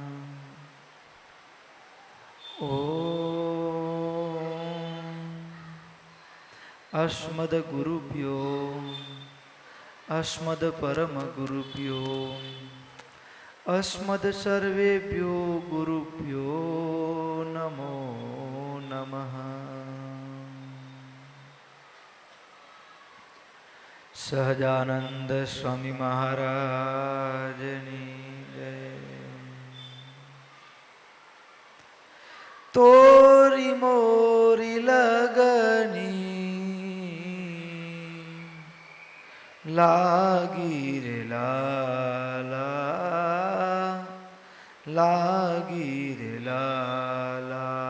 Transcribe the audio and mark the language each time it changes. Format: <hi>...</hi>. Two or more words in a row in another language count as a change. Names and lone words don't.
<sa>ओम अस्मद्गुरुभ्यो अस्मद्परमगुरुभ्यो अस्मद्सर्वेभ्यो गुरुभ्यो नमो नमः।</sa> <gu>સહજાનંદ સ્વામી મહારાજની જય।</gu> <hi>तोरी मोरी लगनी लागी रे लाला लागी रे लाला।</hi>